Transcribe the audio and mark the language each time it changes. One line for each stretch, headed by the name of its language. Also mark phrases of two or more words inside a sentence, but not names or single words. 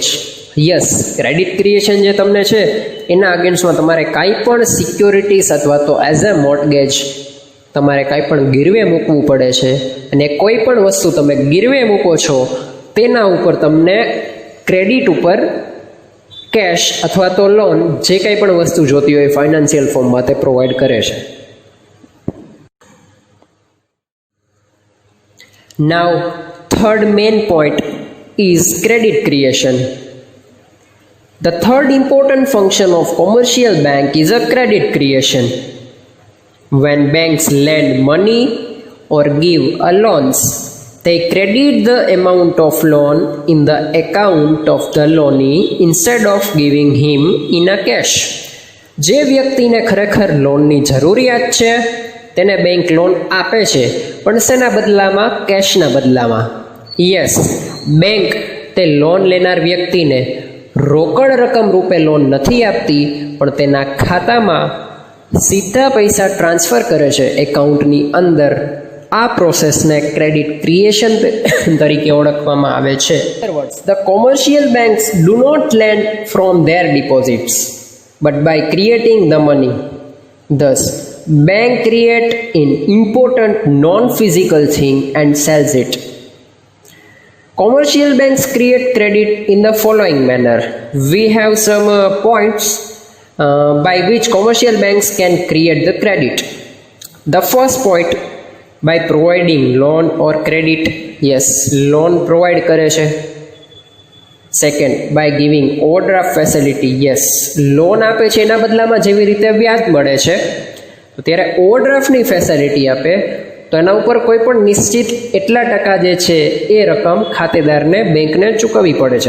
Gujarati: યસ,
English: credit creation
Gujarati: જે તમને છે એના અગેન્સ્ટમાં તમારે કાંઈ પણ સિક્યોરિટીઝ અથવા તો
English: as a mortgage
Gujarati: તમારે કાંઈ પણ ગીરવે મૂકવું પડે છે અને કોઈ પણ વસ્તુ તમે ગીરવે મૂકો છો તેના ઉપર તમને ક્રેડિટ ઉપર કેશ અથવા તો લોન જે કંઈ પણ વસ્તુ જોતી હોય ફાઇનાન્શિયલ ફોર્મમાં તે પ્રોવાઈડ કરે છે.
English: now third main point is credit creation. The third important function of commercial bank is a credit creation. When banks lend money or give a loans, they credit the amount of loan in the account of the loanee instead of giving him in a cash.
Gujarati: જે વ્યક્તિને ખરેખર લોનની જરૂરિયાત છે તેને બેંક લોન આપે છે, પણ શેના બદલામાં? કેશના બદલામાં. યસ, બેંક તે લોન લેનાર વ્યક્તિને રોકડ રકમ રૂપે લોન નથી આપતી, પણ તેના ખાતામાં સીધા પૈસા ટ્રાન્સફર કરે છે એકાઉન્ટની અંદર. આ પ્રોસેસને
English: credit creation
Gujarati: તરીકે ઓળખવામાં આવે છે.
English: the commercial banks do not lend from their deposits but by creating the money. Thus, bank create an important non-physical thing and sells it. Commercial banks create credit in the following manner. We have some points by which commercial banks can create the credit. The first point, by providing loan or credit. Yes, loan provide
Gujarati: કરે છે.
English: second, by giving overdraft facility.
Gujarati: યસ, લોન આપે છે એના બદલામાં જેવી રીતે વ્યાજ મળે છે, તો ત્યારે ઓવરડ્રાફ્ટની ફેસિલિટી આપે તો એના ઉપર કોઈ પણ નિશ્ચિત એટલા ટકા જે છે એ રકમ ખાતેદારને બેંકને ચૂકવવી પડે છે.